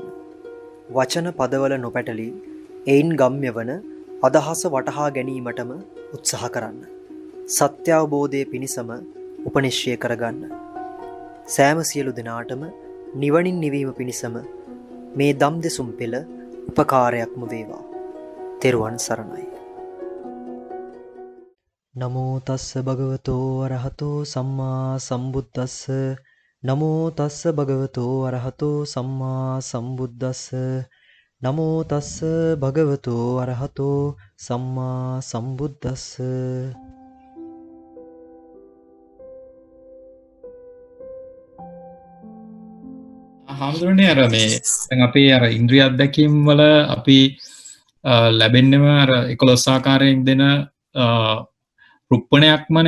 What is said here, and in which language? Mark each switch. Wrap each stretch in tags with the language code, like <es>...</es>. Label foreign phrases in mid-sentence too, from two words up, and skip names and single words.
<si>වචන පදවල නොපැටලී එයින් ගම්‍ය වන අදහස වටහා ගැනීමටම උත්සාහ කරන්න. සත්‍ය අවබෝධය පිණිසම උපනිශ්‍රය කරගන්න. සෑම සියලු දෙනාටම නිවනින් නිවීම පිණිසම මේ දම් දෙසුම් පෙළ උපකාරයක්ම වේවා. තෙරුවන් සරණයි.</si> <pi>නමෝ තස්ස භගවතෝ අරහතෝ සම්මා සම්බුද්දස්ස. නමෝ තස්ස භගවතෝ අරහතෝ සම්මා සම්බුද්දස්ස. නමෝ තස්ස භගවතෝ අරහතෝ සම්මා සම්බුද්දස්ස.</pi> <si>හාමුදුරනේ අර මේ දැන් අපි අර ඉන්ද්‍රිය අත්දැකීම් වල අපි ලැබෙන්නම අර 11 ආකාරයෙන් දෙන රුප්පණයක්මනේ.</si>